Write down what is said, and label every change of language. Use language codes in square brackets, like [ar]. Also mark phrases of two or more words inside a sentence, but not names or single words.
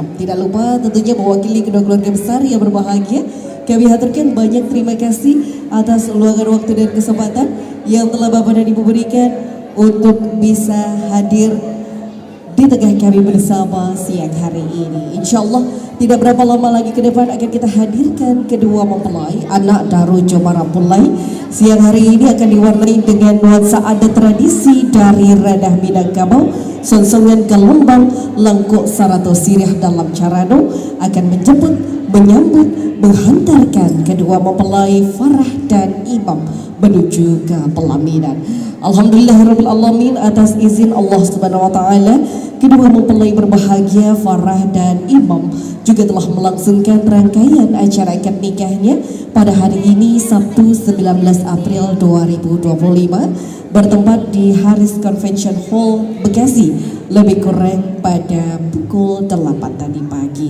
[id] Tidak lupa tentunya mewakili kedua keluarga besar yang berbahagia, kami haturkan banyak terima kasih atas luangan waktu dan kesempatan yang telah Bapak dan Ibu berikan untuk bisa hadir di tengah kami bersama siang hari ini. Insya Allah tidak berapa lama lagi ke depan akan kita hadirkan kedua mempelai anak Daru Jomara Pulai. Siang hari ini akan diwarnai dengan nuansa adat tradisi dari Radah Minangkabau, Sonsongan Gelembang, Lengkuk Sarato Sirih dalam Carano akan menjemput, menyambut, menghantarkan kedua mempelai Farah dan Imam menuju ke pelaminan. [ar] Alhamdulillahirabbil alamin, [id] atas izin Allah [ar] Subhanahu wa taala, [id] kedua mempelai berbahagia Farah dan Imam juga telah melangsungkan rangkaian acara akad nikahnya pada hari ini Sabtu 19 April 2025 bertempat di Haris Convention Hall Bekasi lebih kurang pada pukul 8 tadi pagi.